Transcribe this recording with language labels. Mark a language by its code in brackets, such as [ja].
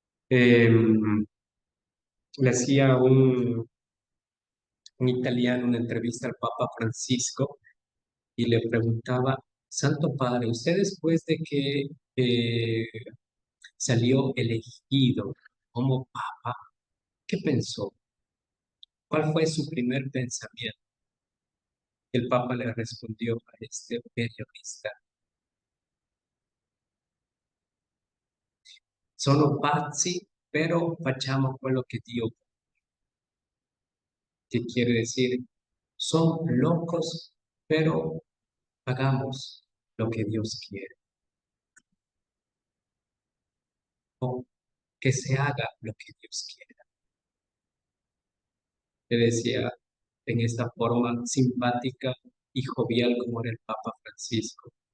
[es] Em, Le hacía un italiano una entrevista al Papa Francisco y le preguntaba: Santo Padre, usted después de que eh, salió elegido como Papa, ¿qué pensó? ¿Cuál fue su primer pensamiento? El Papa le respondió a este periodista: [it] sono pazzi, pero facciamo quello che Dio vuole. [es] ¿Qué quiere decir? Son locos, pero hagamos lo que Dios quiere, o que se haga lo que Dios quiera. Le decía en esta forma simpática y jovial como era el Papa Francisco.